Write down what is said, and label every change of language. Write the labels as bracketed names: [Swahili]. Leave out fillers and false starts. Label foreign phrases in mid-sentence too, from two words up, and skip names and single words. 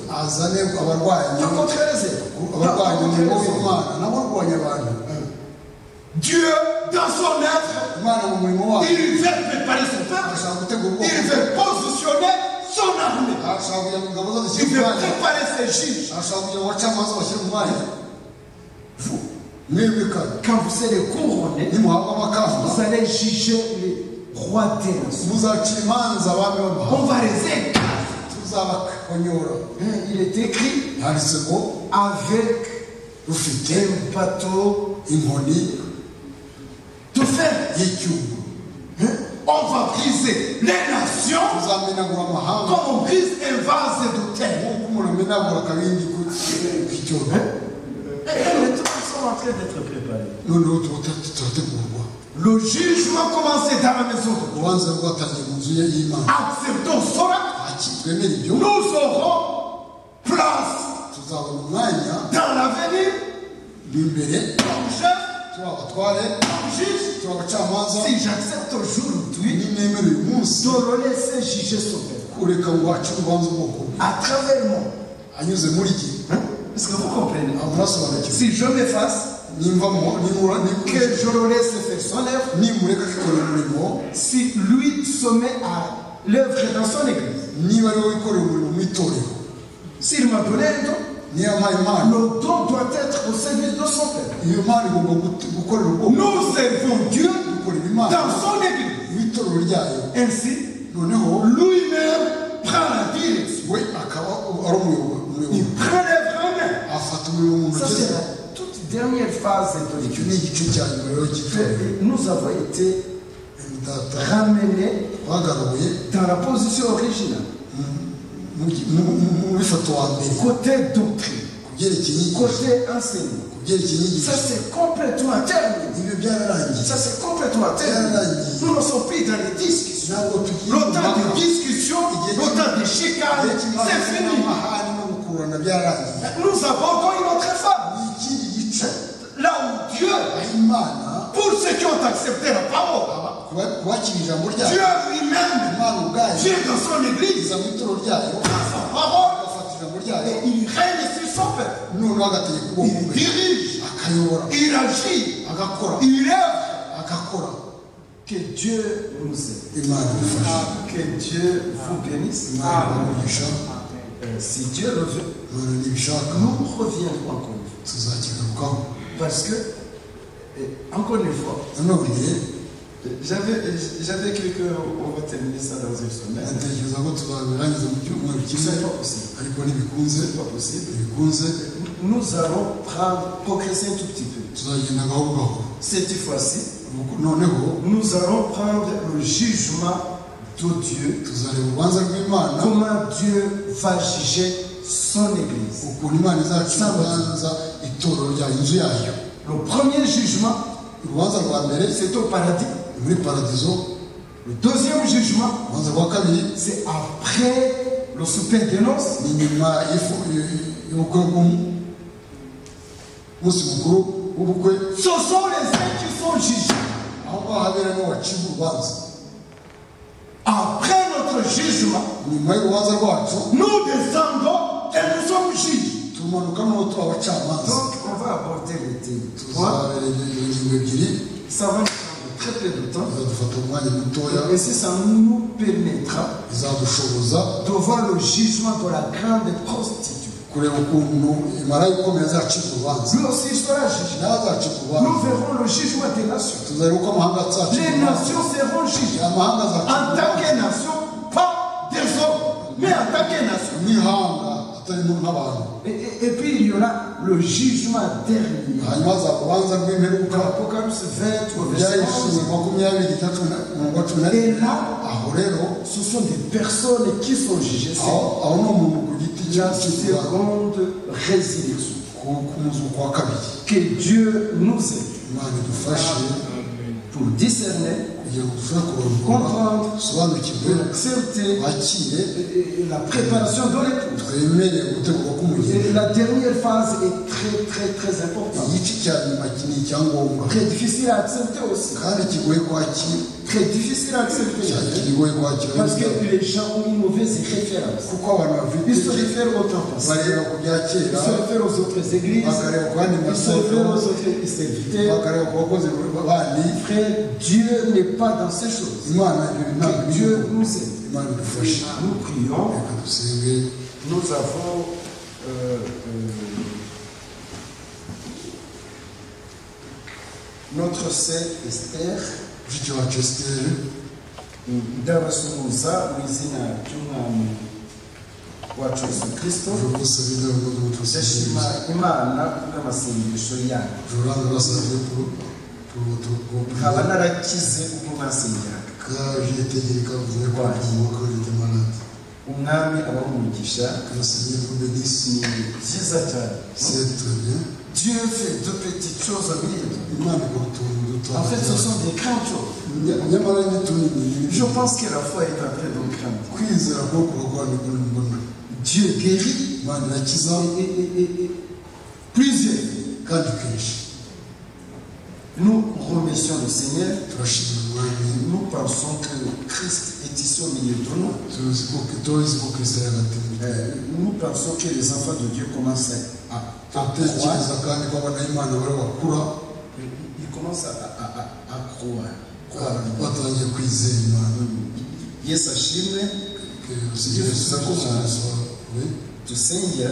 [Kinyarwanda] azane abarwanyi [French] Pas contre les autres. Pas [Kinyarwanda] abarwanyi [French] contre [Kinyarwanda] umurimo [French] les autres. [Kinyarwanda] w'imana n'abarwanya abantu [French] Dieu, dans son œuvre, [Kinyarwanda] imana mu murimo wayo [French] il veut préparer son peuple. [Kinyarwanda] ashaka gutegura ubwoko [French] Il veut positionner son armée. [Kinyarwanda] ashaka kugira ngo ingabo zose [French] Il [Kinyarwanda] zishyire [French] veut [Kinyarwanda] mu mwanya [French] préparer ses juges. [Kinyarwanda] ashaka kugira ngo abacamanza bashyire mu mwanya mwebwe kandi [French] Quand vous serez couronnés, [Kinyarwanda] nimuhabwa amakamba [French] vous allez juger les rois des nations. [Kinyarwanda] muzacira imanza abami [French] On [Kinyarwanda] b'amahanga [French] va les écraser. [Kinyarwanda] tuzabakonyora [French] Il est écrit [Kinyarwanda] handitse ngo [French] avec [Kinyarwanda] rufite [French] un bateau [Kinyarwanda] inkoni [French] de fer. [Kinyarwanda] y'icyuma [French] On va briser les nations [Kinyarwanda] tuzamenagura amahanga [French] comme on brise un vase de terre. [Kinyarwanda] nk'uko umuntu amenagura akabindi k'icyuma [French] Et maintenant, nous sommes en train d'être préparés. [Kinyarwanda] noneho turategurwa [French] Le jugement commençait dans la maison de Dieu. [Kinyarwanda] urubanza rwatangiye mu nzu y'imana [French] Acceptons cela. [Kinyarwanda] twemere ibyo [French] Nous aurons place [Kinyarwanda] tuzabona umwanya [French] dans l'avenir [Kinyarwanda] imbere [French] comme chef, [Kinyarwanda] turi abatware [French] comme juge. [Kinyarwanda] turi abacamanza [French] Si j'accepte aujourd'hui [Kinyarwanda] nimwemere uyu munsi [French] de le laisser juger son peuple [Kinyarwanda] ureka ngo acire urubanza ubwoko bwe [French] à travers moi. [Kinyarwanda] anyuze muri jye [French] Est-ce que vous comprenez? [Kinyarwanda] murasobanukiwe [French] Si je m'efface, que je le laisse faire son œuvre, [Kinyarwanda] nimureka akikorera umurimo [French] si lui se met à l'œuvre dans son église, [Kinyarwanda] niba ari wowe wikorera umurimo mu itorero [French] s'il m'a donné un don, [Kinyarwanda] niyo yampaye impano [French] le don doit être au service de son peuple. [Kinyarwanda] iyo mpano igomba gukorera ubwoko [French] Nous servons Dieu [Kinyarwanda] gukorera imana [French] dans son église. [Kinyarwanda] mu itorero ryayo [French] Ainsi, [Kinyarwanda] noneho [French] lui-même prend la direction. [Kinyarwanda] we akaba ari umuyobozi [French] Il prend l'œuvre en main. [Kinyarwanda] afata umurimo mu [French] Ça, [Kinyarwanda] ntoki [French] c'est [Kinyarwanda] ze [French] la toute dernière phase de [Kinyarwanda] icyo [French] l'étude. [Kinyarwanda] ni igice cya nyuma rero cy'itorero. [French] Nous avons été [Kinyarwanda] Data [French] ramenés [Kinyarwanda] twagaruye [French] dans la position originale. [Kinyarwanda] mu bifoto wa mbere [French] Côté doctrine, [Kinyarwanda] ku byerekeye inyigisho, [French] côté enseignement. [Kinyarwanda] ku byerekeye inyigisho [French] Ça c'est complètement terminé. [Kinyarwanda] ibyo byararangiye [French] Ça c'est complètement terminé. Nous ne sommes plus dans les discussions. [Kinyarwanda] ntabwo tugiye [French] Le temps de discussion, le temps de chicane, c'est fini. [Kinyarwanda] amahane no gukururana byararangiye. [French] Nous abordons une autre phase. [Kinyarwanda] ni ikindi gice [French] Là où Dieu, [Kinyarwanda] aho Imana [French] pour ceux qui ont accepté la parole, [Kinyarwanda] kubakira ijambo [French] Dieu [Kinyarwanda] ryayo, [French] lui-même, [Kinyarwanda] Imana ubwayo [French] Dieu dans son église, [Kinyarwanda] iza mu ituro ryayo [French] dans sa parole, [Kinyarwanda] agafata ijambo ryayo [French] et il règne sur son peuple. [Kinyarwanda] noneho agategeka [French] Il [Kinyarwanda] ubwoko bwe [French] dirige, [Kinyarwanda] akayobora [French] il agit, [Kinyarwanda] agakora [French] il œuvre. [Kinyarwanda] agakora. [French] Que Dieu nous aide. [Kinyarwanda] Imana idufashe, [French] Que Dieu vous bénisse. [Kinyarwanda] Imana ibamugisha, [French] Si Dieu le veut, [Kinyarwanda] Imana nibishaka [French] nous reviendrons encore une fois. [Kinyarwanda] tuzakigarukaho. [French] Parce que, encore une fois, [Kinyarwanda] nanone [French] j'avais cru qu'on va terminer ça dans une semaine. [Kinyarwanda] natekereza ko tuzabirangiza mu cyumweru kimwe, [French] C'est pas possible. [Kinyarwanda] ariko ntibikunze, [French] C'est pas possible. [Kinyarwanda] ntibikunze [French] Nous allons progresser un tout petit peu. [Kinyarwanda] tuzagenda gahoro gahoro. [French] Cette fois-ci, [Kinyarwanda] noneho [French] nous allons prendre le jugement de Dieu. [Kinyarwanda] tuzareba urubanza rw'Imana, [French] Comment Dieu va juger son église. [Kinyarwanda] ukuntu Imana izacira urubanza itorero ryayo, inzu yayo. [French] Le premier jugement, [Kinyarwanda] Urubanza rwa mbere [French] c'est au paradis. [Kinyarwanda] muri paradizo, [French] Le deuxième jugement, [Kinyarwanda] urubanza rwa kabiri [French] c'est après le souper des noces. [Kinyarwanda] ni nyuma y'ubukwe bw'umunsi mukuru w'ubukwe, [French] Ce sont les uns qui sont jugés. [Kinyarwanda] aho ngaho haberamo wacibwa urubanza. [French] Après notre jugement, [Kinyarwanda] nyuma y'urubanza rwacu [French] nous descendons et nous sommes juges. [Kinyarwanda] tumanuka n'uwo tuba abacamanza. [French] Donc, on va aborder les thèmes. [Kinyarwanda] tuzabera ingingo ebyiri, [French] Ça va nous prendre très peu de temps. [Kinyarwanda] bizadufata umwanya mutoya, [French] Et si ça nous permettra [Kinyarwanda] bizadushoboza [French] de voir le jugement de la grande prostituée. [Kinyarwanda] kureba ukuntu marayika ukomeye azacibwa urubanza. [French] Lui aussi sera jugé. [Kinyarwanda] nawe azacibwa [French] Nous [Kinyarwanda] urubanza. [French] verrons le jugement des nations. [Kinyarwanda] tuzareba uko amahanga azacibwa [French] Les [Kinyarwanda] urubanza. [French] nations seront jugées. [Kinyarwanda] amahanga azacibwa [French] En tant que [Kinyarwanda] urubanza [French] nation, pas des hommes, mais en tant que nation. [Kinyarwanda] n'ihanga atarimo nk'abantu. [French] Et puis il y aura le jugement dernier. [Kinyarwanda] hanyuma haza urubanza rw'imperuka, [French] Dans l'Apocalypse 20 au verset [Kinyarwanda] byahishuriwe [French] 11. [Kinyarwanda] makumyabiri itatu mirongo cumi na [French] Et [Kinyarwanda] rimwe. [French] là, [Kinyarwanda] aho rero [French] ce sont des personnes qui sont jugées. C'est [Kinyarwanda] aho ni umuntu ku giti cye [French] la [Kinyarwanda] ucibwa [French] seconde résurrection. [Kinyarwanda] ku muzuko wa kabiri. [French] Que Dieu nous aide [Kinyarwanda] Imana idufashe [French] pour discerner, [Kinyarwanda] kugira ngo dushobore kurondora, [French] comprendre, [Kinyarwanda] dusobanukirwe, [French] accepter [Kinyarwanda] bakire, [French] la préparation de l'épouse. [Kinyarwanda] twemere gutegurwa k'umugeni. [French] Et la dernière phase est très importante. [Kinyarwanda] igice cya nyuma ni icyangombwa [French] Très difficile à accepter aussi. [Kinyarwanda] kandi kigoye kwakira, [French] Très difficile à accepter. [Kinyarwanda] kigoye kwakira [French] Parce que les gens ont une mauvaise référence. [Kinyarwanda] kuko abantu bafite [French] Ils se réfèrent au temps passé. [Kinyarwanda] bareba ku bya [French] Ils [Kinyarwanda] kera, [French] se réfèrent aux autres églises. [Kinyarwanda] bakareba ku bandi [French] Ils se réfèrent aux [Kinyarwanda] masomo, [French] autres serviteurs. [Kinyarwanda] bakareba ku bakozi bandi. [French] Frère, Dieu n'est pas dans ces choses. [Kinyarwanda] Imana ibyo ntabwo [French] Que [Kinyarwanda] biri [French] Dieu [Kinyarwanda] mu- [French] nous aide. [Kinyarwanda] Imana idufashe. [French] Nous prions. [Kinyarwanda] reka dusenge. [French] Nous avons notre sœur Esther [Kinyarwanda] mushiki wacu Esiteri ndabasuhuza mu izina ry'umwami wacu Yesu Kristo. [French] je vous salue dans le nom de notre [Kinyarwanda] Ndashima [French] Seigneur. [Kinyarwanda] Imana kubw'amasengesho yanyu. [French] Je vous rends grâce à Dieu pour votre [Kinyarwanda] nkaba [French] prière. [Kinyarwanda] narakize ubwo mwasengeraga. [French] Car j'ai été guéri quand vous avez prié pour moi quand j'étais malade. [Kinyarwanda] Umwami abamugisha [French] Que le Seigneur vous bénisse. [Kinyarwanda] ni byiza cyane. [French] C'est très bien. [Kinyarwanda] Dieu fait de petites choses bien. [French] Imana ikora utuntu duto. [Kinyarwanda] En fait, ce sont des grandes choses. [French] nyamara n'utuntu [Kinyarwanda] Je pense que la foi est en train de grandir. [French] kwizera ko kuragwa nibwo mbona. [Kinyarwanda] Dieu guérit [French] Imana irakiza [Kinyarwanda] et plusieurs. [French] kandi kenshi. [Kinyarwanda] Nous remercions le Seigneur. [French] Turashimira Umwami. [Kinyarwanda] Nous pensons que Christ est ici au milieu de nous. [French] tuzi ko Kristo ari hagati muri twe. [Kinyarwanda] Nous pensons que les enfants de Dieu commencent à [French] turatekereza kandi ko abana b'Imana bari bakura [Kinyarwanda] ils commencent à croire. [French] batangiye kwizera Imana. [Kinyarwanda] Yesu ashimwe. [French] Que le Seigneur soit [Kinyarwanda] dusengera